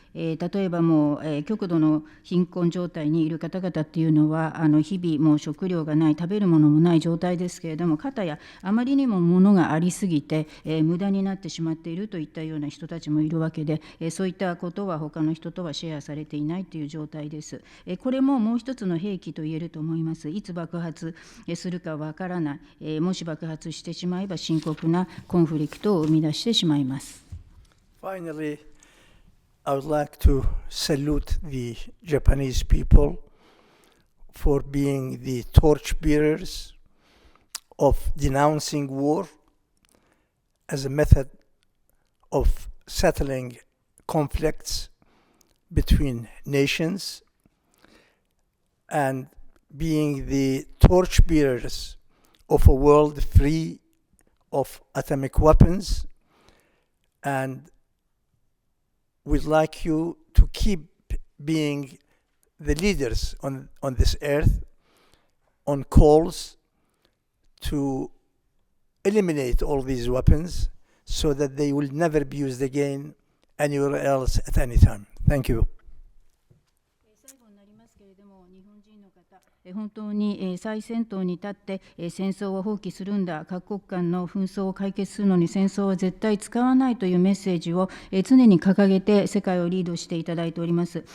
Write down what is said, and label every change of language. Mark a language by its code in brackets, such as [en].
[ja] 例えばもう極度の貧困状態にいる方々っていうのは日々もう食料がない、食べるものもない状態ですけれども、かたやあまりにも物がありすぎて無駄になってしまっているといったような人たちもいるわけで、そういったことは他の人とはシェアされていないという状態です。これももう一つの兵器と言えると思います。いつ爆発するかわからない、もし爆発してしまえば深刻なコンフリクトを生み出してしまいます。 [en] Finally, I would like to salute the Japanese people for being the torchbearers of denouncing war as a method of settling conflicts between nations, and being the torchbearers of a world free of atomic weapons. And we'd like you to keep being the leaders on this earth on calls to eliminate all these weapons so that they will never be used again anywhere else at any time. Thank you. [ja] 最後になりますけれども、日本人の方、本当に最先頭に立って戦争を放棄するんだ、各国間の紛争を解決するのに戦争は絶対使わないというメッセージを常に掲げて世界をリードしていただいております。